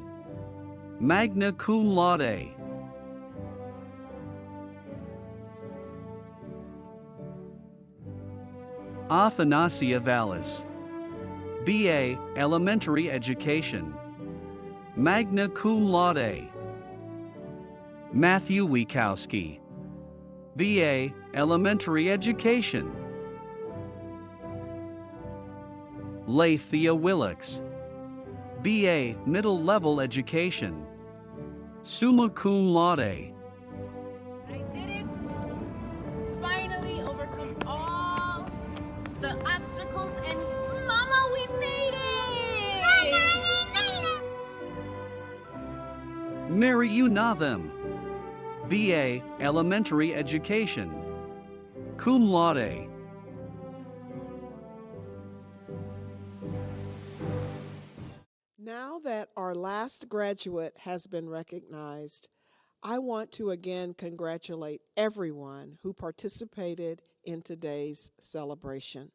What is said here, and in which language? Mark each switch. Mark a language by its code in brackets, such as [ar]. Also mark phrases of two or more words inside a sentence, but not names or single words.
[la] Magna cum laude. Athanasia Vallis, [en] BA, Elementary Education. [la] Magna cum laude. Matthew Wiekowski, [en] BA, Elementary Education. Leithia Willix, BA, Middle Level Education. [la] Summa cum laude. [en] I did it! Finally overcome all the obstacles and Mama, we made it! Mary Unathem, BA, Elementary Education. [la] Cum laude. [en] Now that our last graduate has been recognized, I want to again congratulate everyone who participated in today's celebration.